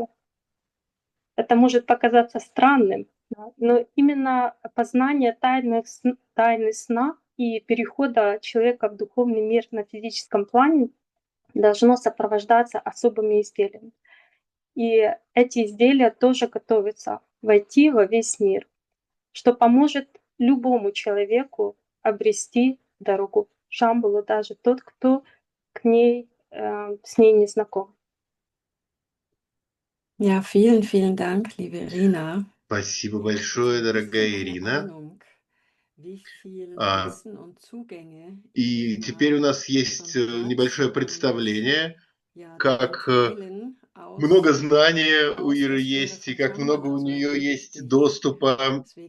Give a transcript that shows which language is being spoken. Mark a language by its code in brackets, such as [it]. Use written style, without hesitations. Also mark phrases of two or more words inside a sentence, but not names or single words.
[ru] Это может показаться странным, но именно познание тайны сна и перехода человека в духовный мир на физическом плане должно сопровождаться особыми изделиями. И эти изделия тоже готовятся войти во весь мир, что поможет любому человеку обрести дорогу в Шамбалу, даже тот, кто с ней не знаком. [de] Ja, vielen, vielen Dank, liebe Irina. [ru] Спасибо большое, дорогая Ирина. И теперь у нас есть небольшое представление, как много знания у Иры есть, и как много у нее есть доступа.